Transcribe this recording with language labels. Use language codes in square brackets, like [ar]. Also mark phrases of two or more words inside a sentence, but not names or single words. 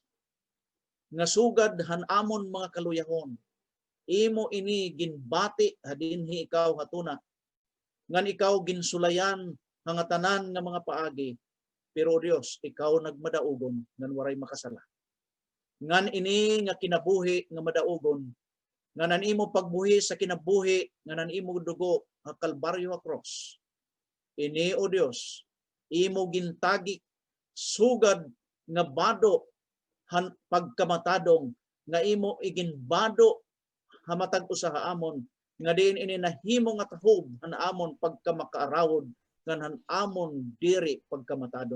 [war] Nga sugad han amon mga kaluyahon, imo ini ginbati hadinhi ikaw hatuna. Ngan ikaw ginsulayan nga tanan nga mga paagi, pero Dios, ikaw nagmadaugon ngan waray makasala. Ngan ini nga kinabuhi nga madaugon, nga nanimo pagbuhi sa kinabuhi, nga nanimo dugo ang Kalbaryo a cross. Ini o Dios, imo gintagi sugad nga bado han pagkamatadong nga imo iginbado hamatag usa ka amon nga diin ini nahimo nga tahob han amon pagkamakaarawod ngan han amon diri pagkamatadong.